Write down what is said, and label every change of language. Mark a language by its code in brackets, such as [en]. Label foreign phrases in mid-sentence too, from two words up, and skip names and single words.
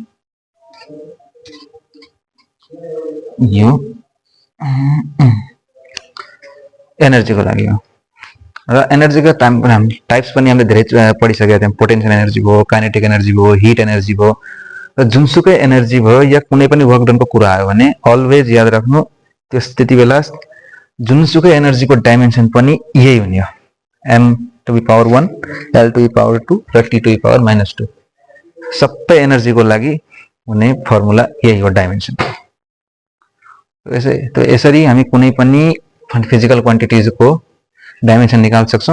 [ne] यो एनर्जी को लागि हो र एनर्जी को टाइप्स पनि हामीले धेरै पढिसकेका थियौं। [en] potential energy [ne] भयो, [en] kinetic energy [ne] भयो, [en] heat energy [ne] भयो। र जुनसुकै एनर्जी भयो या कुनै पनि [en] work done [ne] को कुरा आयो भने अलवेज याद राख्नु त्यति बेला जुनसुकै एनर्जी को डाइमेन्सन पनि यही हुने हो, [en] M to the power 1, L to the power 2 र T to the power -2. [ne] सबै एनर्जी को लागि हुने फर्मुला यही हो डाइमेन्सन। तो यसरी हामी कुनै पनि [en] physical quantities [ne] को डाइमेन्सन निकाल्न सक्छौं।